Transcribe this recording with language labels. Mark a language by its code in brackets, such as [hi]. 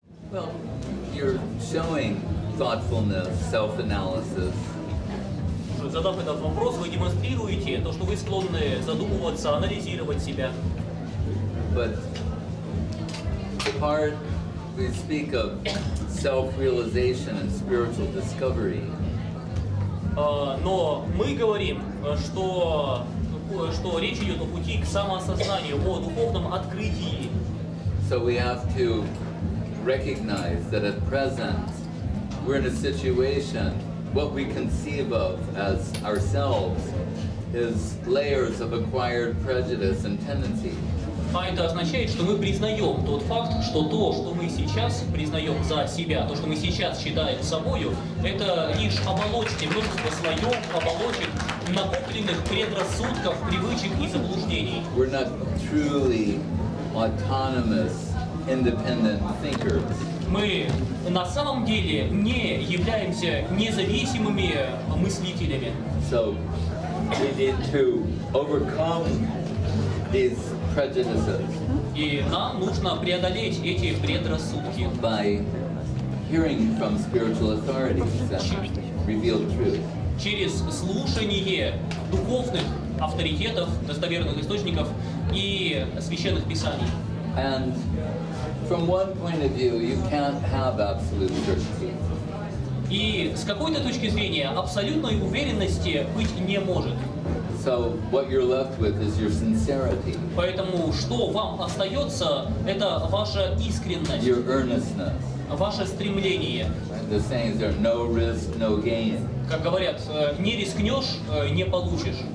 [en] Well, you're showing thoughtfulness, self-analysis. [ru] Задав этот вопрос, вы демонстрируете то, что вы склонны задумываться, анализировать себя. [en] But the part we speak of self-realization and spiritual discovery. [ru] Но мы говорим, что речь идет о пути к самоосознанию, о духовном открытии. [en] So we have to recognize that at present we're in a situation, what we conceive of as ourselves is layers of acquired prejudice and tendency. [ru] А это означает, что мы признаем тот факт, что то, что мы сейчас признаем за себя, то, что мы сейчас считаем собою, это лишь оболочки, множество слоев, оболочек, накопленных предрассудков, привычек и заблуждений. [en] We're not truly autonomous, independent thinkers. [ru] Мы на самом деле не являемся независимыми мыслителями. [en] So we need to overcome these prejudices. [ru] И нам нужно преодолеть эти предрассудки. [en] By hearing from spiritual authorities that reveal truth. [ru] Через слушание духовных авторитетов, достоверных источников и священных писаний. [en] And from one point of view, you can't have absolute certainty. [ru] И с какой-то точки зрения абсолютной уверенности быть не может. [en] So what you're left with is your sincerity. [ru] Поэтому что вам остается, это ваша искренность, [en] your earnestness. [ru] Ваше стремление. [en] The saying is there no risk, no gain. [ru] Как говорят, не рискнешь, не получишь.